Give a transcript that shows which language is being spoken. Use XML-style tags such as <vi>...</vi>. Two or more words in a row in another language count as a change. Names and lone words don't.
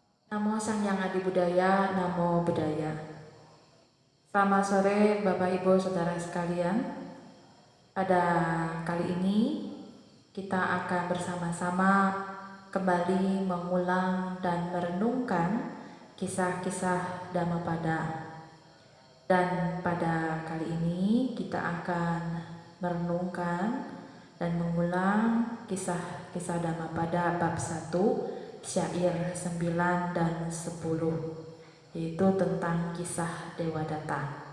<pi>Namo Sang Hyang Adi Budaya, Namo Buddhaya.</pi> <id>Selamat sore Bapak Ibu Saudara sekalian. Pada kali ini kita akan bersama-sama kembali mengulang dan merenungkan kisah-kisah Dhammapada. Dan pada kali ini kita akan merenungkan dan mengulang kisah-kisah Dhammapada bab 1, syair 9 dan 10, yaitu tentang kisah Dewadatta.</id>